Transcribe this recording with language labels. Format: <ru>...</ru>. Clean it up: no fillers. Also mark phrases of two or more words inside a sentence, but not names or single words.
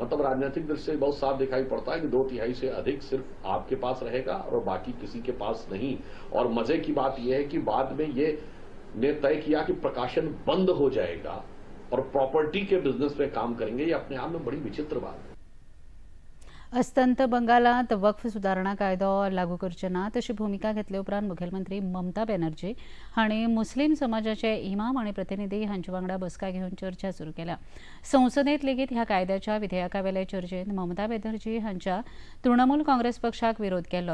<hi>मतलब राजनीतिक दृष्टि से बहुत साफ दिखाई पड़ता है कि 2/3 से अधिक सिर्फ आपके पास रहेगा और बाकी किसी के पास नहीं। और मजे की बात यह है कि बाद में ये ने तय किया कि प्रकाशन बंद हो जाएगा और प्रॉपर्टी के बिजनेस पे काम करेंगे। ये अपने आप में बड़ी विचित्र बात है।</hi> <kok>अस्तंत बंगालात वक्फ सुधारणा कायदो लागू करचे ना तशी भूमिका घेतले उपरांत मुखेलमंत्री ममता बॅनर्जी हांणी मुस्लीम समाजाचे इमाम आनी प्रतिनिधी हांचे वांगडा बसका घेवन चर्चा सुरू केल्या। संसदेत लेगीत ह्या कायद्याच्या विधेयकावेले चर्चेत ममता बॅनर्जी हांच्या तृणमूल काँग्रेस पक्षाक विरोध केलो।</kok>